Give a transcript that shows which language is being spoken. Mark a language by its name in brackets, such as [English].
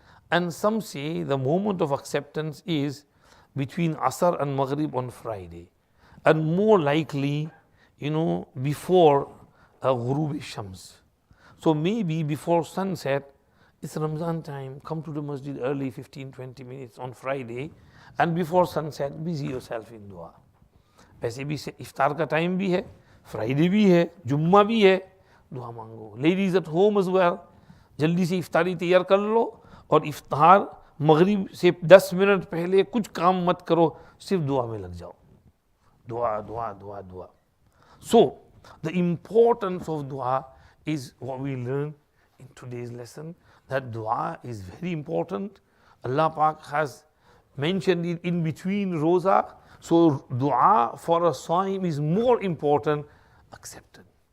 [English] And some say the moment of acceptance is between Asr and Maghrib on Friday, and more likely, before Ghurub Shams. So maybe before sunset, it's Ramzan time, come to the masjid early, 15-20 minutes on Friday, and before sunset, busy yourself in dua. [Hindi] वैसे भी इफ्तार का time भी है, Friday भी है, जुम्मा भी है, दुआ मांगो. [English] Ladies at home as well, [Hindi] जल्दी से इफ्तारी तैयार कर लो और इफ्तार मगरिब से 10 मिनट पहले कुछ काम मत करो, सिर्फ दुआ में लग जाओ. दुआ दुआ दुआ दुआ. [English] So the importance of dua is what we learn in today's lesson, that dua is very important. Allah Pak has mentioned it in between roza. So dua for a saim is more important, accepted.